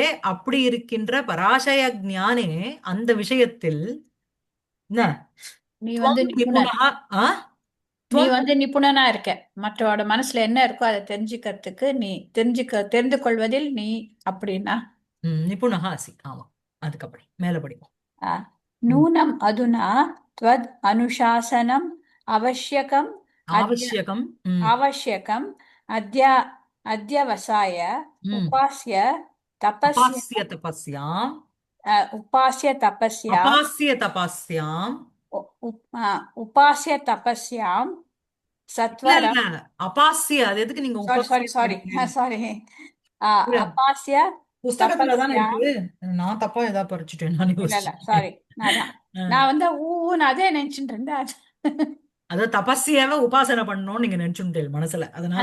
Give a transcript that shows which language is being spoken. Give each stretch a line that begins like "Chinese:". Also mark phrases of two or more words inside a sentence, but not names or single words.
Tamil: அப்படி இருக்கின்ற பராசய ஞானே அந்த விஷயத்தில் என்ன நீ வந்து துவம் நிபுணர். நிபுணா ஆ நீ துவம் வந்து நிபுணனா இருக்க. மற்றவோட மனசுல என்ன இருக்கோ அதை தெரிஞ்சுக்கிறதுக்கு நீ தெரிந்து கொள்வதில் நீ அப்படின்னா.
Sanskrit: निपुणा असि.
Tamil: ஆமா. அதுக்கப்புறம் மேல படிப்போம்.
Sanskrit: ஆ. नूनम् अधुना त्वद् अनुशासनम् आवश्यकम् ஆவசியகம். आवश्यकम् अद्य अद्यवसाय ம் उपास्य तपस्य अपास्य तपस्याम् उपास्य तपस्याम् अपास्य तपस्याम् उपास्य तपस्याम्
Tamil: இல்ல
Sanskrit: सत्वरम्.
Tamil: அபாஸ்ய அது எதுக்கு நீங்க சாரி இல்ல,
Sanskrit: अपास्य
Tamil: புஸ்தகத்துல தானே
Sanskrit: तपस्याम्.
Tamil: இருக்கு. நான் தப்பா ஏதாவது படிச்சுட்டேன் நான் இல்ல யோசிச்சேன். சாரி, நான் வந்து ஊன்னு அதே நினைச்சிட்டு இருந்தேன். அத தபஸ்யாவ உபாசனை பண்ணணும்னு நீங்க நினைச்சுட்டேன் மனசுல, அதனால